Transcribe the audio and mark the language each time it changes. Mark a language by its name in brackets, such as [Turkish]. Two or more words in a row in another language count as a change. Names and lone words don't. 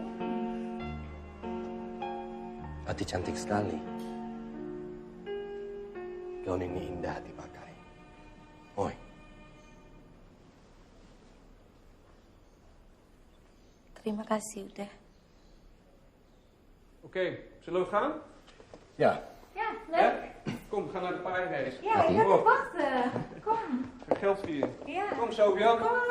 [Indonesian] Ati cantik sekali. Gaun ini indah dipakai. Oi. Terima kasih udah. [Dutch] Oké, zullen we gaan? Ja. Ja, Ja? Kom, we gaan naar de paardenrace. Ja, ik ga Kom. wachten. Kom. Ga geld vieren. Ja. Kom, Sofia. Kom.